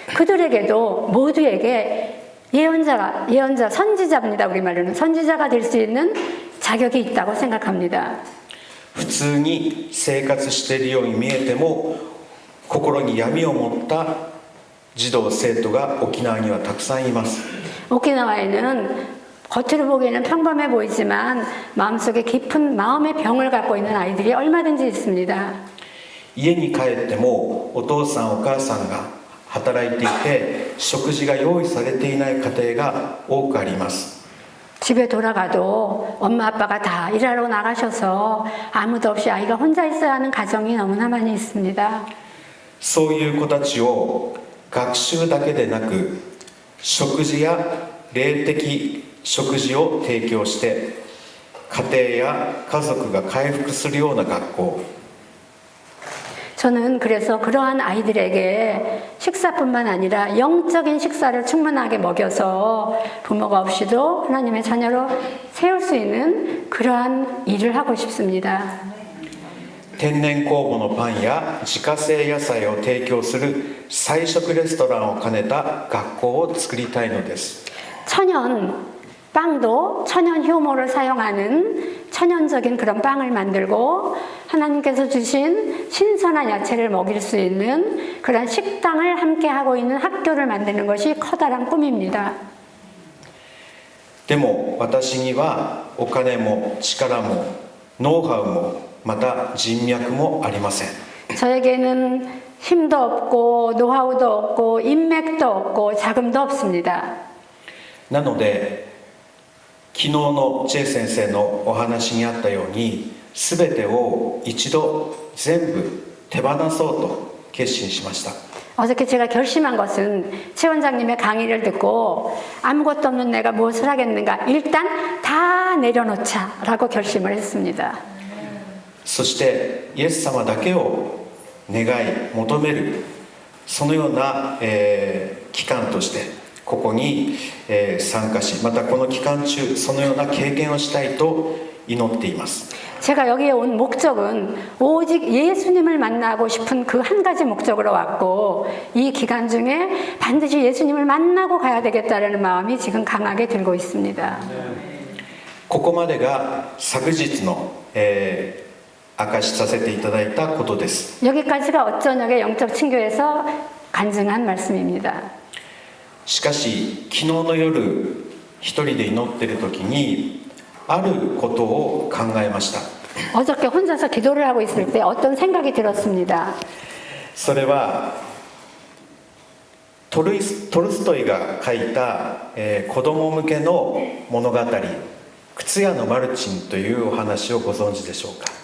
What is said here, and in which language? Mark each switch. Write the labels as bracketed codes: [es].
[ko] 그들에게도 모두에게 예언자, 선지자입니다. 우리말로는 선지자가 될 수 있는 자격이 있다고 생각합니다. [ja] 普通に生活しているように見えても心に闇を持った児童生徒が沖縄にはたくさんいます。 [ko] 오키나와에는 겉으로 보기에는 평범해 보이지만 마음속에 깊은 마음의 병을 갖고 있는 아이들이 얼마든지 있습니다. [ja] 家に帰ってもお父さんお母さんが働いていて食事が用意されていない家庭が多くあります。 [ko] 집에 돌아가도 엄마 아빠가 다 일하러 나가셔서 아무도 없이 아이가 혼자 있어야 하는 가정이 너무나 많이 있습니다. [ja] そういう子たちを学習だけでなく食事や霊的食事を提供して家庭や家族が回復するような学校、 [ko] 저는 그래서 그러한 아이들에게 식사뿐만 아니라 영적인 식사를 충분하게 먹여서 부모가 없이도 하나님의 자녀로 세울 수 있는 그러한 일을 하고 싶습니다. [ja] 天然酵母のパンや自家製野菜を提供する菜食レストランを兼ねた学校を作りたいのです。 [ko] 천연 빵도 천연 효모를 사용하는 천연적인 그런 빵을 만들고 하나님께서 주신 신선한 야채를 먹일 수 있는 그런 식당을 함께 하고 있는 학교를 만드는 것이 커다란 꿈입니다. [ja] でも私にはお金も力もノウハウもまた人脈もありません。 [ko] 저에게는 힘도 없고 노하우도 없고 인맥도 없고 자금도 없습니다. [ja] なので昨日のチェイ先生のお話にあったように全てを一度全部手放そうと決心しました。 [ko] 어저께 제가 결심한 것은 최 원장님의 강의를 듣고 아무것도 없는 내가 무엇을 하겠는가 일단 다 내려놓자라고 결심을 했습니다. [ja] そしてイエス様だけを願い求めるそのような、期間としてここに、参加しまたこの期間中そのような経験をしたいと祈っています。 [ko] 제가 여기에 온 목적은 오직 예수님을 만나고 싶은 그 한 가지 목적으로 왔고 이 기간 중에 반드시 예수님을 만나고 가야 되겠다는 마음이 지금 강하게 들고 있습니다. [ja] ここまでが昨日の、明かしさせていただいたことです。 [ko] 여기까지가 어쩌녁의 영적 친교에서 간증한 말씀입니다. [ja] しかし昨日の夜一人で祈っている時にあることを考えました。 [ko] 어저께 혼자서 기도를 하고 있을 때 어떤 생각이 들었습니다. [ja] それはトルストイが書いた、子供向けの物語「靴屋のマルチン」というお話をご存知でしょうか。